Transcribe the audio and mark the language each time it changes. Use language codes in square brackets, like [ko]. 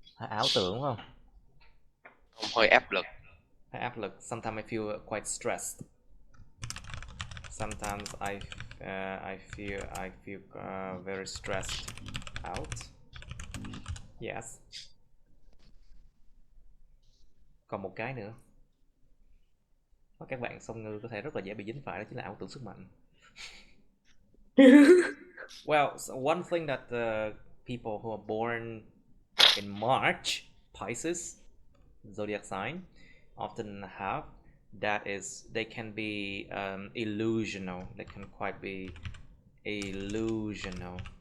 [vi] Ảo tưởng không? không hơi áp lực. Áp lực. [en] Sometimes I feel quite stressed. Sometimes I feel very stressed out. Yes. [vi] Còn một cái nữa, các bạn song ngư có thể rất là dễ bị dính phải, đó chính là ảo tưởng sức mạnh. [en] Well, so one thing that people who are born in March, Pisces, zodiac sign, often have, that is, they can be illusional. They can quite be illusional.